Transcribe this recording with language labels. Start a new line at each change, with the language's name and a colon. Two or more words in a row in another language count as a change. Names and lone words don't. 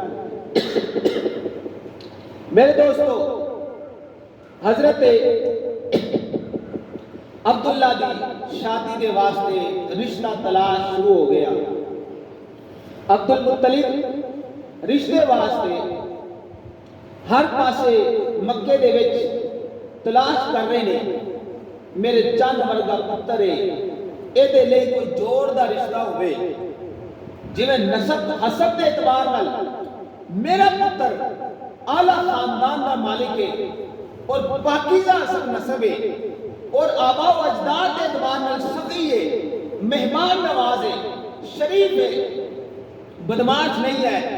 Punjabi: میرے دوستو حضرت عبداللہ دی شادی دے واسطے رشتہ تلاش شروع ہو گیا۔ عبد المطلب رشتے واسطے ہر پاسے مکے دے وچ تلاش کر رہے ہیں، میرے چند ورگا پتر ہے اے دے لئی کوئی جوڑ دا رشتہ ہوئے جی میں نسب حسب دے اعتبار نال میرا پتر اعلیٰ خاندان دا مالک ہے اور پاکیزہ اصل نسب ہے اور آبا و اجداد دے اعتبار نال سخی ہے، مہمان نواز ہے، شریف ہے، بدماش نہیں ہے۔